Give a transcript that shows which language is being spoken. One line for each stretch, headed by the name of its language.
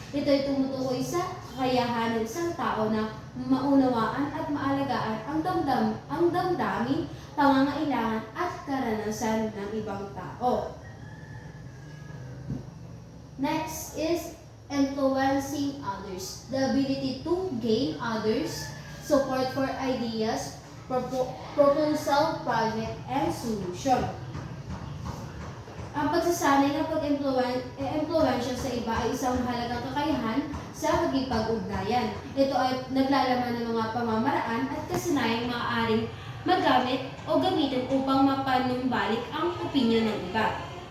Filipino: Ito ay tumutukoy sa kakayahan ng isang tao na maunawaan at maalagaan ang damdamin, pangangailangan at karanasan ng ibang tao.
English: Next is influencing others, the ability to gain others' support for ideas, proposal, project, and solution.
Filipino: Ang pagsasanay ng pag-impluwensya sa iba ay isang mahalagang kakayahan sa pagkipag-ugnayan. Ito ay naglalaman ng mga pamamaraan at kasinayang maaaring magamit o gamitin upang mapanumbalik ang opinyon ng iba.